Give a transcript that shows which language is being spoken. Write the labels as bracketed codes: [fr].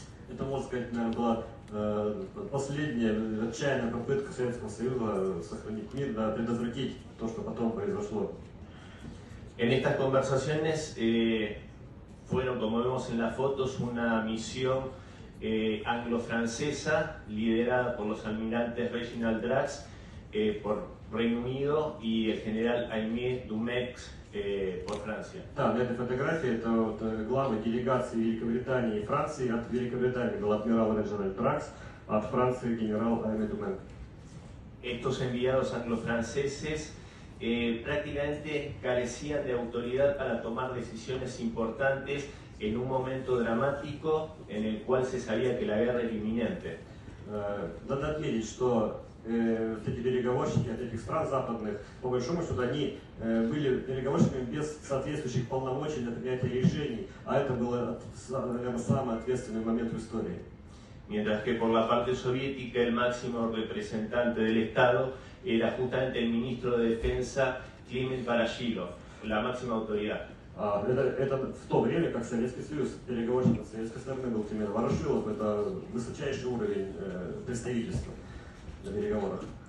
[ru] Это, можно сказать, наверное, была последняя отчаянная попытка Советского Союза сохранить мир, да, предотвратить то, что потом произошло. [es] En estas conversaciones fueron, como vemos en las fotos, una misión anglo-francesa liderada por los almirantes Reginald Drax por Reino Unido y el general Aimé Dumex por Francia. [ru] Да, на этой фотографии это вот главы делегации Великобритании и Франции. От Великобритании был адмирал Реджинальд Дракс, а от Франции генерал Айме Думен. [es] Estos enviados anglo-franceses prácticamente carecían de autoridad para tomar decisiones importantes en un momento dramático en el cual se sabía que la guerra era inminente. [ru] Надо отметить, что эти переговорщики от этих стран западных, по большому счету, они были переговорщиками без соответствующих полномочий для принятия решений, а это был, наверное, самый ответственный момент в истории. [es] Mientras que por la parte soviética el máximo representante del Estado era justamente el ministro de Defensa Kliment Barashilov, la máxima autoridad. [ru] Это в то время, как Советский Союз, переговорщик советской стороны был Климент Ворошилов, это высочайший уровень представительства на переговорах.